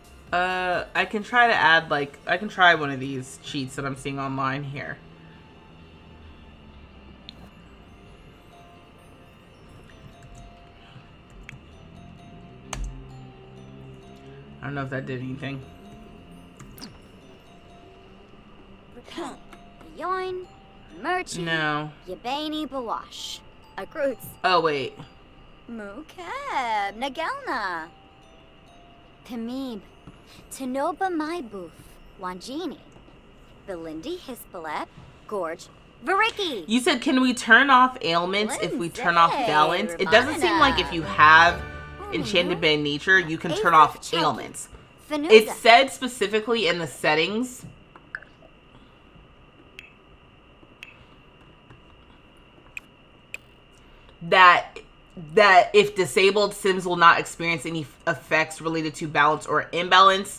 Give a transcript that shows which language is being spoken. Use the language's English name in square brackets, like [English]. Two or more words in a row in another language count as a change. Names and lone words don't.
[English] I can try to add, like, I can try one of these cheats that I'm seeing online here. I don't know if that did anything. Yoin, Merchant, No. Yabani Bawash, Agroots, Oh, wait. Mukeb, Nagelna, Pimib, Tanoba Maiboof, Wanjini, Belindi Hispalet, Gorge, Variki. You said, can we turn off ailments if we turn off balance? It doesn't seem like if you have Enchanted by Nature, you can turn off ailments. It said specifically in the settings that if disabled, Sims will not experience any effects related to balance or imbalance.